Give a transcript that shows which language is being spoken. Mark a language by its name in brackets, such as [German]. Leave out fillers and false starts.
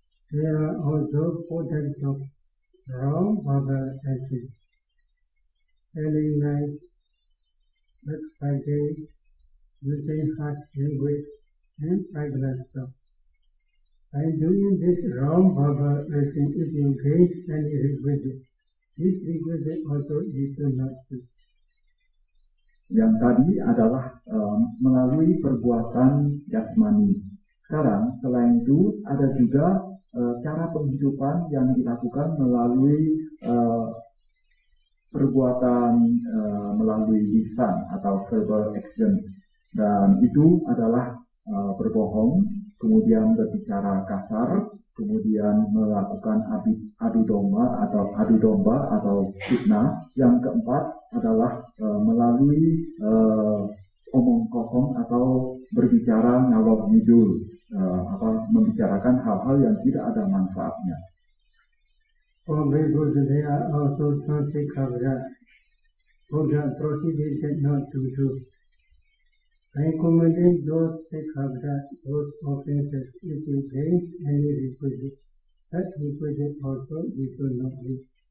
[English] There are also 4 types of wrong verbal actions: telling lies, backbiting, using harsh language, and frivolous talk. By doing this wrong verbal action, if you gain any requisite, this requisite also you should not do. [Indonesian] Yang tadi adalah melalui perbuatan jasmani. Sekarang, selain itu, ada juga cara penghidupan yang dilakukan melalui perbuatan melalui lisan atau verbal action. Dan itu adalah berbohong, kemudian berbicara kasar, kemudian melakukan adu domba atau fitnah. Yang keempat adalah melalui omong kosong atau berbicara ngalor ngidul, membicarakan hal-hal yang tidak ada manfaatnya. [English] For Bhikkhus, there are also Sansikhabra, Buddha prohibited not to do. By committing those Sikhabra, those offenses, if you gain any requisite, that requisite also you should not do.